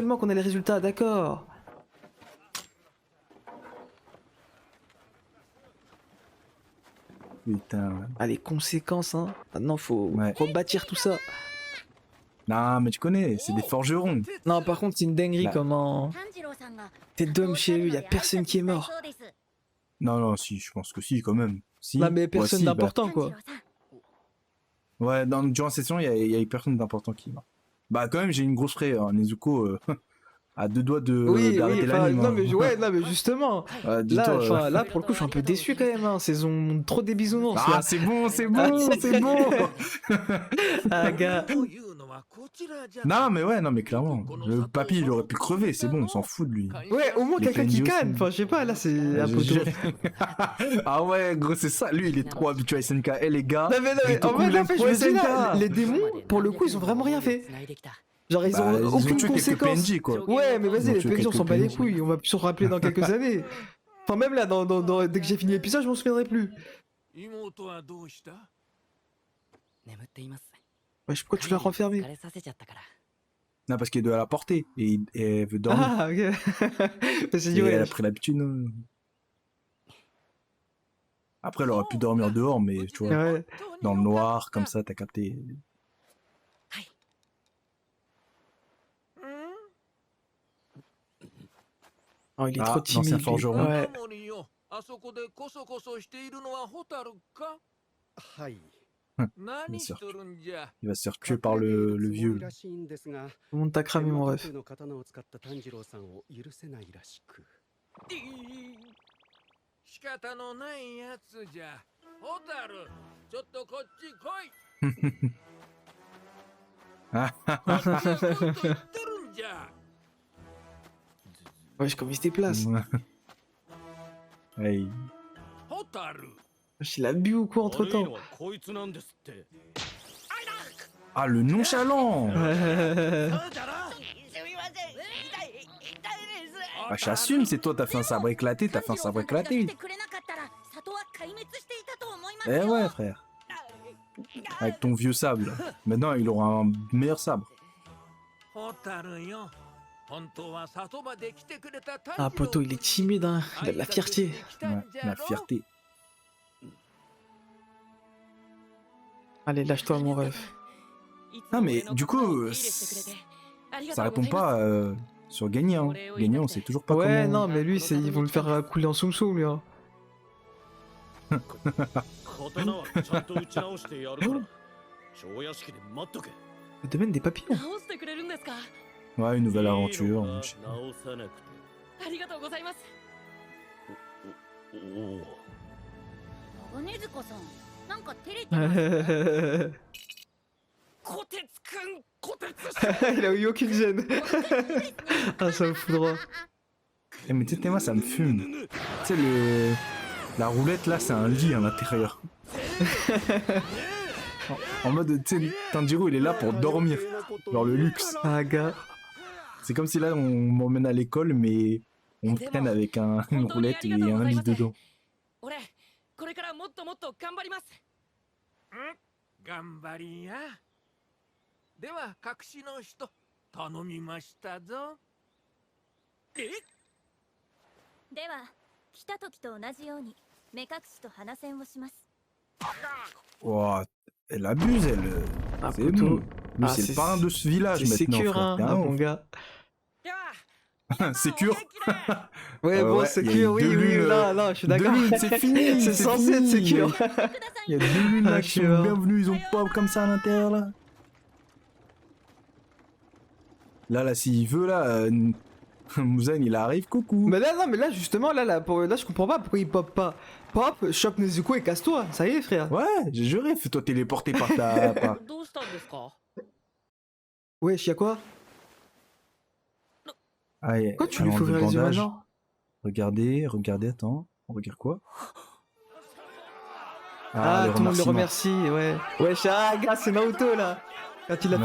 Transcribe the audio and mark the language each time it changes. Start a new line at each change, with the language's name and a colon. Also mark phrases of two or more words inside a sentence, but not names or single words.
French: seulement qu'on a les résultats, d'accord. Putain. Ah, les conséquences, hein. Maintenant, faut Ouais. rebâtir tout ça. Non, mais tu connais, c'est des forgerons. Non, par contre, c'est une dinguerie Bah. comment.
Japanese: 炭治郎さんが
French: T'es d'homme chez eux, y a personne qui est mort.
Japanese: そうです
French: Non, non, si, je pense que si, quand même. Si. Non, mais Ouais, personne si, bah. d'important, quoi.
Japanese: 炭治郎さん
French: Ouais, durant cette saison, il y a eu personne d'important qui est mort. Bah, quand même, j'ai une grosse frère, hein. Nezuko, à deux doigts Oui, d'arrêter oui, enfin, l'anime. non, hein. mais, ouais, non, mais justement. Là, Là, dis-toi, enfin, là, pour le coup, je suis un peu déçu quand même, hein. Saison trop des bisounours, Ah, là. c'est bon, c'est bon, c'est bon. Ah, gars.
Japanese: というのはこちらじゃ
French: Non, mais ouais, non, mais clairement. Le papy, il aurait pu crever, c'est bon, on s'en fout de lui. Ouais, au moins Les quelqu'un qui PNJ canne. aussi. Enfin, je sais pas, là, c'est un J'ai peu tôt. juré. Ah ouais, gros, c'est ça. Lui, il est trop habitué à SNK. Eh, les gars. Non, mais, en Ritoku, vrai, il là, aime en fait, je trop me dis, là, SNK. les démons, pour le coup, ils ont vraiment rien fait.
Japanese: 繋いできた
French: Genre, ils ont Bah, ils ont aucune tué quelques conséquence. PNJ, quoi. Ouais, mais vas-y, Ils ont les tué PNJ, on s'en quelques bat les PNJ. couilles. On va plus s'en rappeler dans quelques années. Enfin, même là, dès que j'ai fini l'épisode, je m'en souviendrai plus.
Japanese: 妹はどうした？眠っています。
French: Wesh, pourquoi tu l'as renfermé?
Japanese: 疲れさせちゃったから。
French: Non, parce qu'elle doit la porter et elle veut dormir. Ah, ok. J'ai dit, Et elle a ouais. pris l'habitude. Après, elle aurait pu dormir dehors, mais tu vois, Ouais. dans le noir, comme ça, t'as capté. Oh, il est Ah, trop l'ancien timide. lui. forgeron. Ouais.
Japanese: タモリよ、あそこでコソコソしているのはホタルか？はい。何しとるんじゃ？
French: Il va se faire tuer par le vieux.
Japanese: らしいんですが、
French: Tout le monde t'a cramé, mon ref.
Japanese: の刀を使った炭治郎さんを許せないらしく。仕方のないやつじゃ。ホタル、ちょっとこっち来い。ずっと言ってるんじゃ。
French: Wesh, comme il se déplace. Hey. ホタル。 Wesh, il a bu ou quoi entre temps?
Japanese: こいつなんですって。
French: Ah, le nonchalant. Ah, j'assume, c'est toi, t'as fait un sabre éclaté, t'as fait un sabre éclaté. Eh ouais, frère. Avec ton vieux sable. Là. Maintenant, il aura un meilleur sabre.
Japanese: ホタルよ。本当は里まで来てくれた炭治郎
French: Ah, poto, il est timide, hein. Il a de la fierté. Ouais, la fierté. Allez, lâche-toi, mon ref. Ah, mais du coup, ça répond pas sur gagnant. Gagnant, on sait toujours pas Ouais, comment. non, mais lui, ils vont le faire couler en soum soum, lui. Hein.
Japanese: 刀はちゃんと打ち直してやるから。小屋敷で待っとけ。
French: Le domaine des papillons.
Japanese: 直してくれるんですか？
French: Ouais, une nouvelle aventure.
Japanese: 直さなくて。ありがとうございます。おお。長禰豆子さん、なんか照れてます。こてつくん、こてつ
French: Il a eu aucune gêne. Ah, ça me fout droit. Eh, mais tu sais, moi, ça me fume. Tu sais, la roulette là, c'est un lit à l'intérieur. En mode, tu sais, Tanjiro, il est là pour dormir. Genre le luxe. Ah, gars. C'est comme si là, on m'emmène à l'école, mais on me traîne avec une roulette et un lit dedans.
Japanese: 俺、これからもっともっと頑張ります。頑張りや。では、隠しの人、頼みましたぞ。え？では、来た時と同じように目隠しと鼻栓をします。
French: Ouah, elle abuse, elle. Ah, C'est poto. bon. Lui, Ah, c'est c'est- le parrain de ce village C'est maintenant, sécure, frère. hein, T'es un ah, mon ouf. gars. いや Sécure. Ouais, bon, ouais, sécure, y a eu oui, deux oui, lunes, là, là, je suis d'accord. Deux lunes, c'est fini. C'est censé être fini. sécure. Il y a deux lunes là Ah, qui je sont suis mort. bienvenues, ils ont pas comme ça à l'intérieur là. Là, s'il veut, là, Muzan il arrive, coucou. Mais là, non, mais là, justement, là, là, je comprends pas pourquoi il pop pas. Pop, chope Nezuko et casse-toi. Ça y est, frère. Ouais, j'ai juré, fais-toi téléporter par ta.
Japanese: どうしたんですか？
French: Wesh, y'a quoi? Allez, Pourquoi tu lui elle fais enlève ouvrir le les yeux bandage. maintenant? Regardez, attends. On regarde quoi? Ah, tout le monde le remerciement. remercie, ouais. Wesh, ah, gars, c'est Naruto, là. Quand il a